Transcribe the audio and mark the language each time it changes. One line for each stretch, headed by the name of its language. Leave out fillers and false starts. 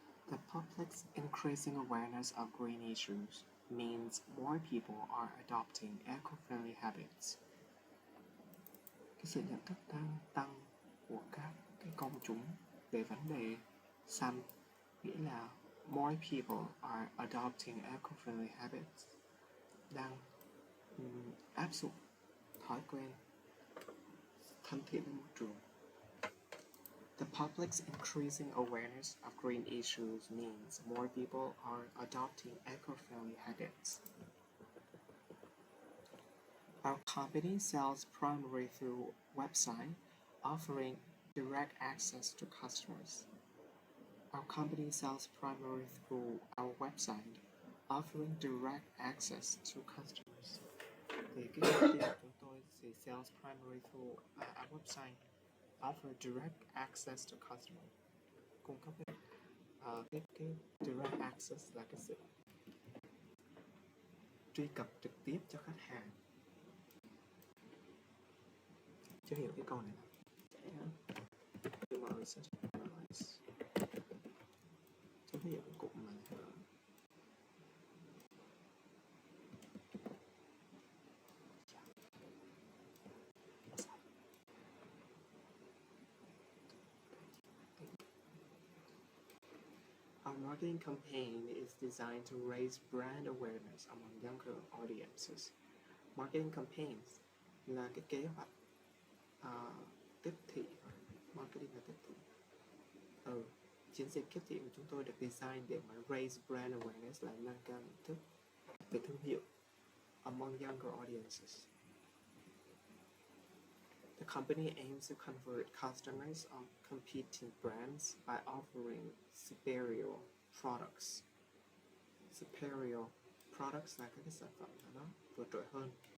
English: The public's increasing awareness of green issues means more people are adopting eco-friendly habits.
Vietnamese: Cái sự nhận thức đang tăng của các cái công chúng về vấn đề xanh, nghĩa là
English: more people are adopting eco-friendly habits,
Vietnamese: đang áp dụng thói quen thân thiện với môi trường.
English: The public's increasing awareness of green issues means more people are adopting eco-friendly habits. Our company sells primarily through website, offering direct access to customers. Our company sells primarily through our website, offering direct access to customers.
Vietnamese: Thì cái công ty của chúng tôi thì
English: sells primarily through our website, offer direct access to customer,
Vietnamese: cung cấp cái
English: direct access
Vietnamese: là cái sự truy cập trực tiếp cho khách hàng. Chưa hiểu cái câu này không?
English: Research analyze.
Vietnamese: Chưa hiểu cái cụm này.
English: Our marketing campaign is designed to raise brand awareness among younger audiences.
Vietnamese: Marketing campaigns là cái kế hoạch tiếp thị. Marketing là tiếp thị. Chiến dịch tiếp thị của chúng tôi được design để mà
English: raise brand awareness
Vietnamese: là nâng cao nhận thức về thương hiệu
English: among younger audiences. The company aims to convert customers of competing brands by offering superior products. Superior products
Vietnamese: là các cái sản phẩm nó vượt trội hơn.